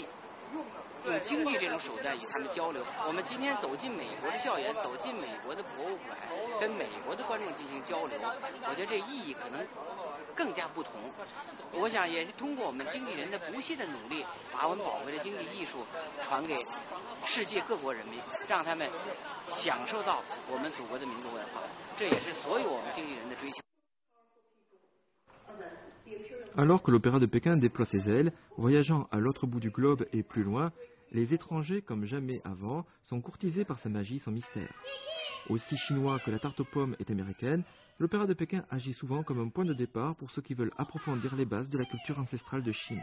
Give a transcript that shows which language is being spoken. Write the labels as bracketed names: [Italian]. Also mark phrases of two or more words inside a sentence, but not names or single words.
[Chinese] 用京剧这种手段与他们交流。我们今天走进美国的校园，走进美国的博物馆，跟美国的观众进行交流，我觉得这意义可能更加不同。我想也是通过我们经纪人的不懈的努力，把我们宝贵的京剧艺术传给世界各国人民，让他们享受到我们祖国的民族文化。这也是所有我们经纪人的追求。 [French] Alors que l'opéra de Pékin déploie ses ailes, voyageant à l'autre bout du globe et plus loin, les étrangers, comme jamais avant, sont courtisés par sa magie, son mystère. Aussi chinois que la tarte aux pommes est américaine, l'opéra de Pékin agit souvent comme un point de départ pour ceux qui veulent approfondir les bases de la culture ancestrale de Chine.